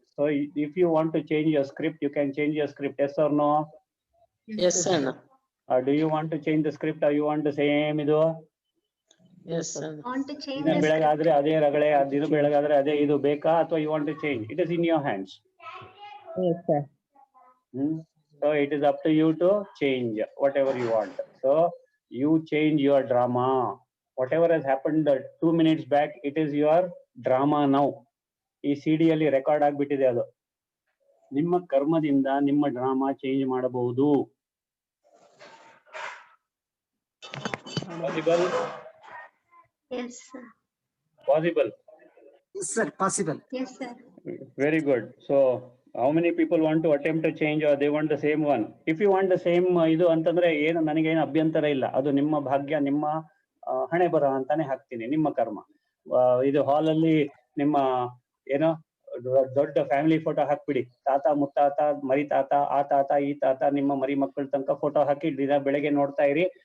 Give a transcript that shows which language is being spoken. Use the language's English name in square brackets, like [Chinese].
[English] So if you want to change your script, you can change your script. Yes or no? [Kannada] S ಅಣ್ಣ. [English] Or do you want to change the script or you want the same [Kannada] ಇದು? S ಅಣ್ಣ. [English] Want to change [Kannada] ದಿನ [English] the [Kannada] ಬೆಳಗಾದ್ರೆ ಅದೇ ರಗಳೆ, ದಿನ ಬೆಳಗಾದ್ರೆ ಅದೇ ಇದು ಬೇಕಾ, ಅಥವಾ [English] you want to change? It is in your hands. Yes, sir. So it is up to you to change whatever you want. So you change your drama. Whatever has happened 2 minutes back, it is your drama now. [Kannada] ಈ CD ಅಲ್ಲಿ record ಆಗ್ಬಿಟ್ಟಿದೆ ಅದು. ನಿಮ್ಮ ಕರ್ಮದಿಂದ ನಿಮ್ಮ drama change ಮಾಡಬಹುದು. [English] Possible? Yes, sir. Possible. Yes, sir. Possible. Yes, sir. Very good. So how many people want to attempt to change or they want the same one? If you want the same [Kannada] ಇದು ಅಂತಂದ್ರೆ ಏನು ನನಗೇನು ಅಭ್ಯಂತರ ಇಲ್ಲ. ಅದು ನಿಮ್ಮ ಭಾಗ್ಯ, ನಿಮ್ಮ ಹಣೆ ಬರ ಅಂತಾನೆ ಹಾಕ್ತೀನಿ, ನಿಮ್ಮ ಕರ್ಮ. ಇದು ಹಾಲಲ್ಲಿ ನಿಮ್ಮ ಏನೋ ದೊಡ್ಡ ಫ್ಯಾಮಿಲಿ ಫೋಟೋ ಹಾಕ್ಬಿಡಿ. ತಾತ, ಮುತ್ತಾತ, ಮರಿ ತಾತ, ಆ ತಾತ, ಈ ತಾತ, ನಿಮ್ಮ ಮರಿ ಮಕ್ಕಳ ತನಕ ಫೋಟೋ ಹಾಕಿ ದಿನ ಬೆಳಗ್ಗೆ ನೋಡ್ತಾ ಇರಿ.